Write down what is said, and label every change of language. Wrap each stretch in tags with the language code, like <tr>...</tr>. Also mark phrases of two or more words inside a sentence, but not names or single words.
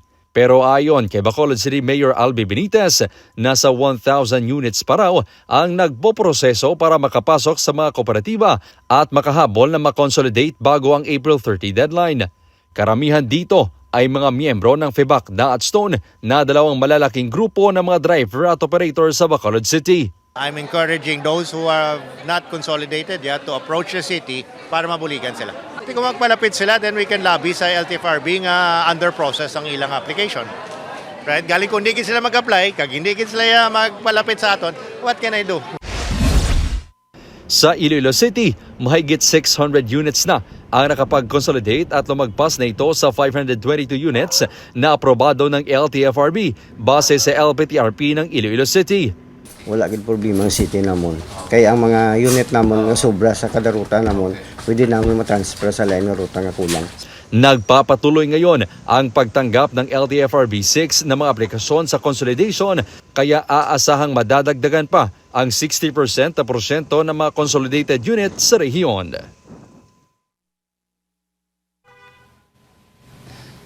<tl>Pero ayon kay Bacolod City Mayor Albi Benitez, nasa 1,000 units pa raw ang nagpoproseso para makapasok sa mga kooperatiba at makahabol na makonsolidate bago ang April 30 deadline. Karamihan dito ay mga miyembro ng FEBACDA at Stone na dalawang malalaking grupo ng mga driver at operator sa Bacolod City.</tl> <en>I'm encouraging those who are not consolidated to approach the city</en> <hil>para mabuligan sila. Kung magpalapit sila,</hil> <en>then we can lobby</en> <hil>sa LTFRB nga</hil> <en>under process</en> <hil>ang ilang</hil> <en>application.</en> <hil>Right? Galing kung hindi sila mag-apply, kag hindi sila magpalapit sa aton,</hil> <en>what can I do?</en> <tl>Sa Iloilo City, mahigit 600 units na ang nakapag-consolidate at lumagpas na ito sa 522 units na aprobado ng LTFRB base sa LPTRP ng Iloilo City.</tl> <hil>Wala gid problema ang city namon. Kaya ang mga unit namon nga sobra sa kada ruta namon, pwede namin matransfer sa lain nga ruta nga kulang.</hil> <tl>Nagpapatuloy ngayon ang pagtanggap ng LTFRB 6 na mga aplikasyon sa consolidation, kaya aasahang madadagdagan pa ang 60% na porsyento ng mga consolidated units sa rehiyon.</tl>